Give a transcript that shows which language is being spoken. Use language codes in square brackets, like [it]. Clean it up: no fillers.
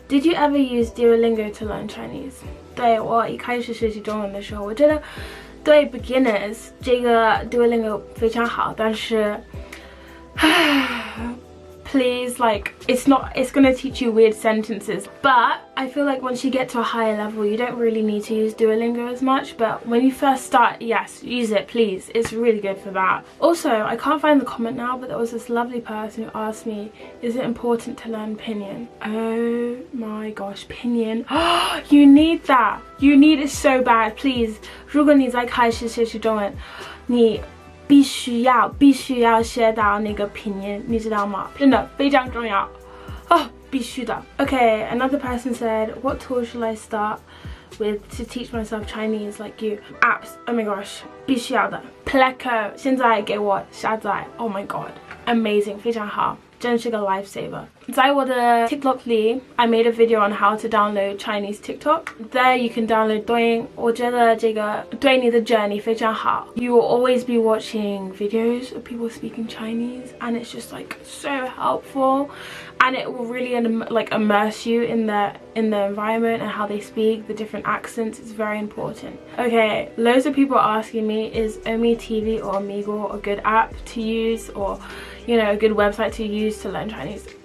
[en] Did you ever use Duolingo to learn Chinese? [zh] 对，我一开始学习中文的时候，我觉得对 [en] beginners [zh] 这个 Duolingo 非常好，但是 [en] please, it's gonna teach you weird sentences, but I feel like once you get to a higher level, you don't really need to use Duolingo as much, but when you first start, yes, use it, please. It's really good for that. Also, I can't find the comment now, but there was this lovely person who asked me, is it important to learn Pinyin? Oh my gosh, Pinyin. You need that. You need it so bad, please. [zh] 如果你在开始学习中文，你必须要学到那个拼音，你知道吗？真的非常重要哦，必须的。 [en] Okay, another person said, what tools should I start with to teach myself Chinese like you? Apps, oh my gosh, [zh] 必须要的。 [en] Pleco, [zh] 现在给我下载 [en] ，Oh my god, amazing, [zh] 非常好。真是个 [en] lifesaver. [zh] 在我的 TikTok 里 [en] I made a video on how to download Chinese TikTok. There you can download 抖音， [zh] 我觉得这个对你的 [en] journey 非常好。 You will always be watching videos of people speaking Chinese, and it's just so helpful, and it will really immerse you in the environment and how they speak, the different accents. It's very important. Okay, loads of people are asking me, is Omi TV or Omegle a good app to use, or a good website to use to learn Chinese?